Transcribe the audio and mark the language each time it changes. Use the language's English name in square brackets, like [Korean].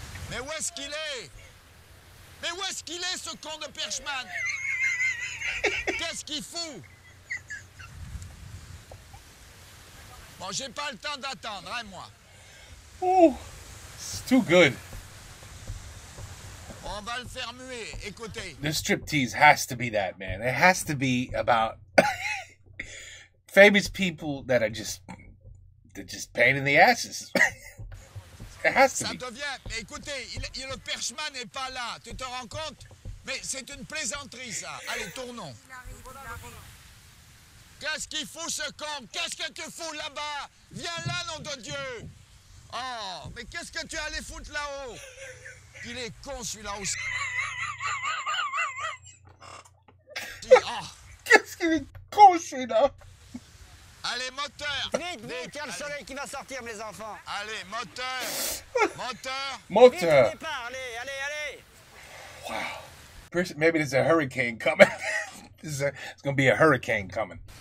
[French] Mais où est-ce qu'il est? Mais où est-ce qu'il est, ce con de perchman? Qu'est-ce qu'il fout? Bon, j'ai pas le temps d'attendre, hein, moi. [English] Oh, it's too good. [French] On va le faire muer, écoutez. [English] The striptease has to be that, man. It has to be about famous people that are they're just pain in the asses. It has to [French] Ça [English] be. [French] devient... Mais écoutez, le perchman n'est pas là, tu te rends compte? Mais c'est une plaisanterie, ça. Allez, tournons. Qu'est-ce qu'il fout, ce con? Qu'est-ce que tu fous là-bas? Viens là, nom de Dieu! Oh, mais qu'est-ce que tu allais foutre là-haut? Il est con, celui-là aussi. Oh. Qu'est-ce qu'il est con, celui-là? Allez, moteur! Vite, vite, il y a le soleil qui va sortir, mes enfants. Allez, moteur! Moteur! Vite, au [English] Motor. [French] départ, allez, allez, allez. [English] Wow. Maybe there's a hurricane coming. It's going to be a hurricane coming.